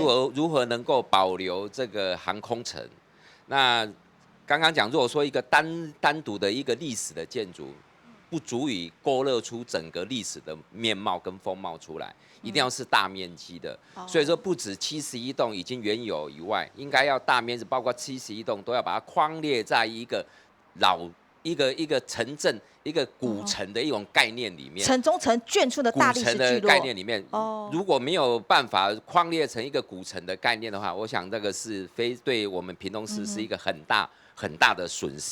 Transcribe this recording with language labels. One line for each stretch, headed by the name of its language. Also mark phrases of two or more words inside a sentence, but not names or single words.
Chinese: 如何能夠保留這個航空城？那剛剛講，如果說一個單獨的一個歷史的建築，不足以勾勒出整個歷史的面貌跟風貌出來，一定要是大面積的。所以說，不止71棟已經原有以外，應該要大面積，包括71棟都要把它框列在一一个城镇、一个古城的一种概念里面，城中城眷村的大历史古城的聚落概念里面，如果没有办法框列成一个古城的概念的话，我想这个是对我们屏东市是一个很大的损失。